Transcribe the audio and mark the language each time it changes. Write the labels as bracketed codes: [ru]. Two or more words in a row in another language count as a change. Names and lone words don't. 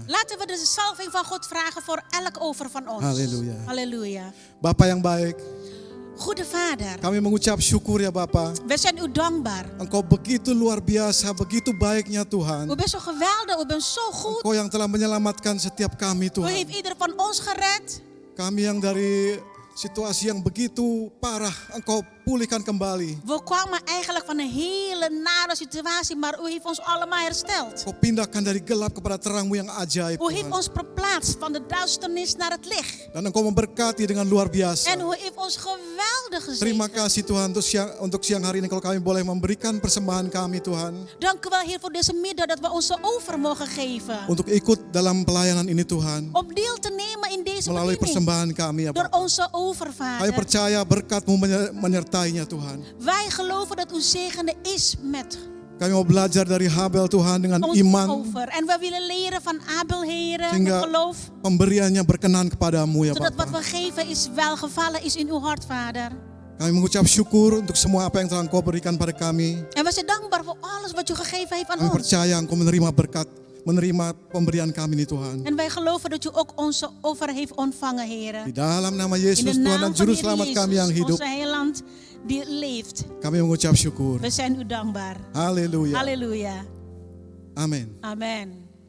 [nl] Laten we de salving van God vragen voor elk offer van ons. Halleluja. Halleluja. [id] Bapak yang baik, [nl] Goede Vader, [id] kami mengucap syukur ya Bapak. [nl] we zijn u dankbaar. [id] Engkau begitu luar biasa, begitu baiknya Tuhan. [nl] U bent zo geweldig, u bent zo goed. [id] Engkau yang telah menyelamatkan setiap kami [nl] U [id] Tuhan. [nl] heeft ieder van ons gered. [id] Kami yang dari situasi yang begitu parah, Engkau pulihkan kembali. [nl] We kwamen eigenlijk van een hele nare situatie, maar u heeft ons allemaal hersteld. [id] Engkau pindahkan dari gelap kepada terang-Mu yang ajaib [nl] U heeft [id] Tuhan. [nl] ons verplaatst van de duisternis naar het licht. [id] Dan Engkau memberkati dengan luar biasa. [nl] En u heeft ons geweldig [id] Terima [nl] gezegend. [id] kasih Tuhan untuk siang hari ini kalau kami boleh memberikan persembahan kami Tuhan. [nl] Dank u wel Heer voor deze middag dat we onze over mogen geven. [id] Untuk ikut dalam pelayanan ini Tuhan. [nl] Om deel te nemen in deze [id] Melalui [nl] bediening. [id] persembahan kami ya [nl] Door [id] Bapak. [nl] onze over, [id] Kami [nl] Vader. [id] percaya berkat-Mu menyertainya Tuhan. [nl] Wij geloven dat uw zegende is met [id] Kami mau belajar dari Habel Tuhan dengan [nl] ons [id] iman. [nl] over. En we willen leren van Abel, Heer, met [id] Sehingga [nl] geloof. [id] pemberiannya berkenan kepadamu ya [nl] Zodat wat we [id] Bapak. [nl] geven is welgevallen is in uw hart, Vader. [id] Kami mengucap syukur untuk semua apa yang telah Engkau berikan pada kami. [nl] En we zijn dankbaar voor alles wat u gegeven heeft aan [id] Kami [nl] ons. [id] percaya Engkau menerima berkat, menerima pemberian kami ini Tuhan. [nl] En wij geloven dat u ook onze over heeft ontvangen, Heer. [id] Di dalam nama [nl] In [id] Yesus [nl] de [id] Tuhan [nl] naam [id] dan [nl] van [id] Juru [nl] de [id] Selamat [nl] Heer [id] kami yang [nl] Jezus, [id] hidup. [nl] onze heiland die leeft. [id] Kami mengucap syukur. [nl] We zijn u dankbaar. [id] Haleluya. [nl] Halleluja. [id] Amin. [nl] Amen.